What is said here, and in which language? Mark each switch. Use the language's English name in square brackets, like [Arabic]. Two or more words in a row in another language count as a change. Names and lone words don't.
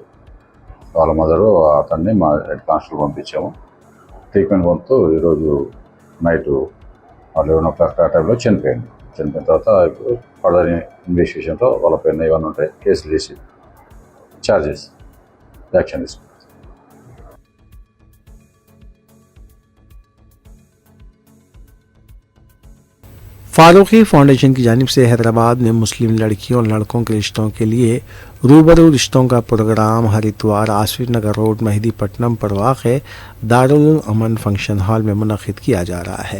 [Telugu] వాళ్ళ మదరు అతన్ని మా [English] head constable [Telugu] పంపించాము. ట్రీట్మెంట్ పొందుతూ ఈరోజు నైటు 11 o'clock ఆ టైంలో చనిపోయిన తర్వాత ఇప్పుడు [English] further investigation [Telugu] వాళ్ళ పైన ఏమైనా ఉంటే కేసులు చేసి [English] charges action [Telugu] తీసుకుంటాం. [Urdu] فاروقی فاؤنڈیشن کی جانب سے حیدرآباد میں مسلم لڑکیوں اور لڑکوں کے رشتوں کے لیے روبرو رشتوں کا پروگرام ہر اتوار آصف نگر روڈ مہدی پٹنم پر واقع دارالامن فنکشن ہال میں منعقد کیا جا رہا ہے.